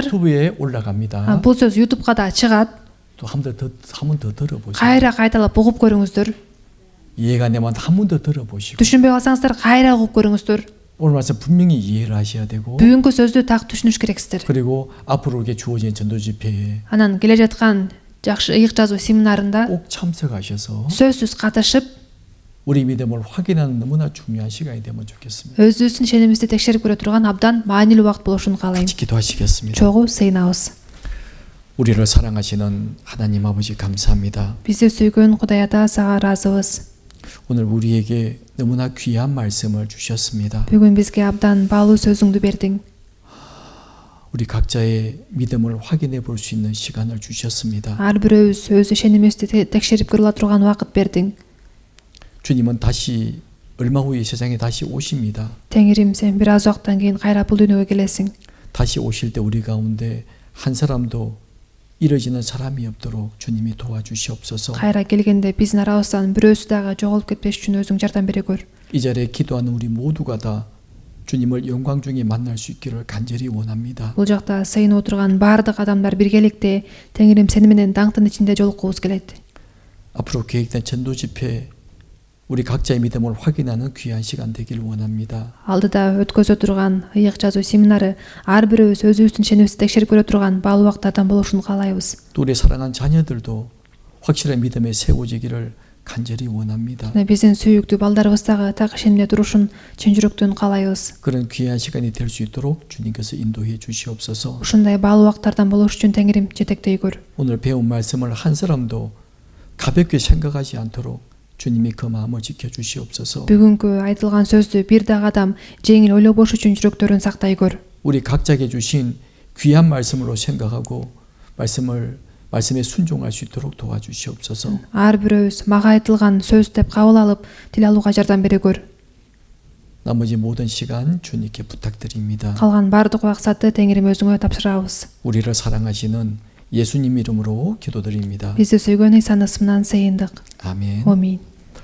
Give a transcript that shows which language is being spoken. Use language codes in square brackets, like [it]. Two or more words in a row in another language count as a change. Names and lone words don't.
[ko] 유튜브에 올라갑니다. [ky] бул сөз YouTubeга да чыгат. [ko] 또 한 번 더 들어보시고 [ky] Кайра кайталап угуп көрүңүздөр. [ko] 이해가 안 되면 한 번 더 들어보시고 [ky] Түшүнбөй калсаңыздар, кайра угуп көрүңүздөр. [ko] 오늘 말씀 분명히 이해를 하셔야 되고 [ky] Бүгүнкү сөздү так түшүнүш керексиздер. [ko] 그리고 앞으로 이렇게 주어진 전도 집회에 [ky] Анан келе жаткан жакшы ыйык жазуу семинарында [ko] 꼭 참석하셔서 [ky] сөзсүз катышып, [ko] 우리 믿음을 확인하는 너무나 중요한 시간이 되면 좋겠습니다. [ky] өзүбүздүн ишенимибизди текшерип көрө турган абдан маанилүү убакыт болушун каалайм. [ko] 같이 기도하시겠습니다. [ky] Чогуу сыйынабыз. [ko] 우리를 사랑하시는 하나님 아버지 감사합니다. [ky] Бизди сүйгөн Кудай Ата, сага ыраазыбыз. [ko] 오늘 우리에게 너무나 귀한 말씀을 주셨습니다. [ky] Бүгүн бизге абдан баалуу сөзүңдү бердиң. [ko] 우리 각자의 믿음을 확인해 볼 수 있는 시간을 주셨습니다. [ky] Ар бирөөбүз өз ишенимибизди текшерип көрө ала турган убакыт бердиң. [ko] 주님은 다시 얼마 후에 세상에 다시 오십니다. [ky] Теңирим, сен бир аз убакыттан кийин кайра бул дүйнөгө келесиң. [ko] 다시 오실 때 우리 가운데 한 사람도 이뤄지는 사람이 없도록 주님이 도와주시옵소서. [ky] Кайра келгенде биздин арабыздан бирөөсү дагы жоголуп кетпеш үчүн өзүң жардам бере көр. [ko] 이 자리에 기도하는 우리 모두가 다 주님을 영광 중에 만날 수 있기를 간절히 원합니다. [ky] Бул жакта сыйынып отурган баардык адамдар биргеликте Теңирим сени менен даңктын ичинде жолуккубуз келет. [ko] 앞으로 계획된 전도 집회 우리 각자의 믿음을 확인하는 귀한 시간 되기를 원합니다. [ky] Алдыда өткөзө турган ыйык жазуу семинары ар бирөөбүз өзүбүздүн ишенимибизди текшерип көрө турган баалуу убактардан болушун каалайбыз. [ko] 또 우리 사랑하는 자녀들도 확실한 믿음에 세워지기를 간절히 원합니다. [ky] Биздин сүйүктүү балдарыбыз дагы так ишенимде турушун чын жүрөктөн каалайбыз. [ko] 그런 귀한 시간이 될 수 있도록 주님께서 인도해 주시옵소서. [ky] Ушундай баалуу убактардан болуш үчүн Теңирим жетектей көр. [ko] 오늘 배운 말씀을 한 사람도 가볍게 생각하지 않도록 주님이 그 마음을 지켜주시옵소서. [ky] Бүгүнкү айтылган сөздү бир дагы адам жеңил ойлобош үчүн жүрөктөрүн сактай көр. [ko] 우리 각자에게 주신 귀한 말씀으로 생각하고 말씀에 순종할 수 있도록 도와주시옵소서. [ky] Ар бирөөбүз мага айтылган сөз деп кабыл алып тил алууга жардам бере көр. [ko] 나머지 모든 시간 주님께 부탁드립니다. [ky] Калган баардык убакытты Теңирим өзүңө тапшырабыз. [ko] 우리를 사랑하시는 예수님 이름으로 기도드립니다. [ky] Бизди сүйгөн Ыйсан ысымынан сыйындык. [ko] 아멘. [ky] Амин.